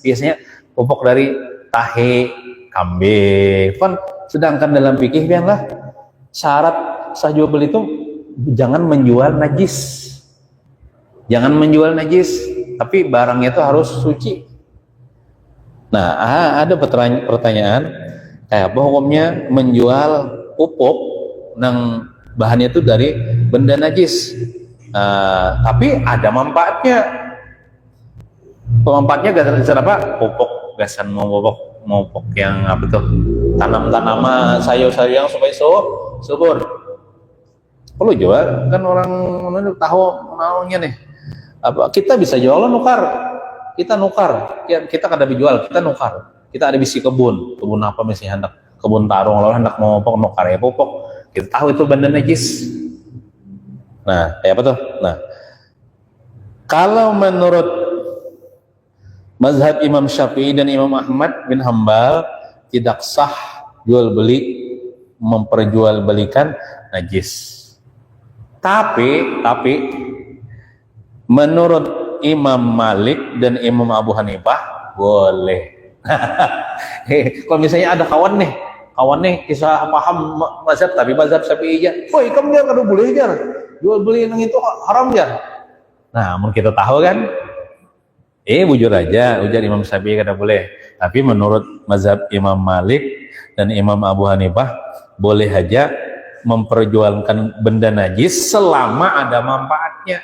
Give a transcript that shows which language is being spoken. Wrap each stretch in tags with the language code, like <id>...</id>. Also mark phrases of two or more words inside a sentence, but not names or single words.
<id>Biasanya pupuk dari tahe kambing kan, sedangkan dalam fikih biarlah syarat sah jual beli itu jangan menjual najis, tapi barangnya itu harus suci. Nah, ada pertanyaan, kayak apa hukumnya menjual pupuk yang bahannya itu dari benda najis, tapi ada manfaatnya.</id> <bjn>Manfaatnya gasan apa? Pupuk, gasan pupuk yang apa tuh? Tanam-tanaman, sayur-sayur yang supaya subur.</bjn> <id>Perlu jual, kan orang tahu maunya nih.</id> <bjn>Apa kita bisa jual kita nukar, kita kada dijual, kita nukar. Kita ada bisi kebun apa misalnya hendak kebun tarung, lalu hendak mau nukar ya pupuk, kita tahu itu benda najis. Nah, kayak apa tuh?</bjn> <id>Nah, kalau menurut mazhab Imam Syafi'i dan Imam Ahmad bin Hambal, tidak sah jual beli memperjualbelikan najis. Tapi menurut Imam Malik dan Imam Abu Hanifah boleh.</id> <bjn>Kalau misalnya ada kawan nih kisah paham mazhab tapi mazhab Syafi'i aja, kamu dia kada boleh aja jual beli yang itu haram aja. Nah, mungkin kita tahu kan, bujur aja ujar Imam Syafi'i kada boleh, tapi menurut mazhab Imam Malik dan Imam Abu Hanifah boleh aja memperjualkan benda najis selama ada manfaatnya.</bjn>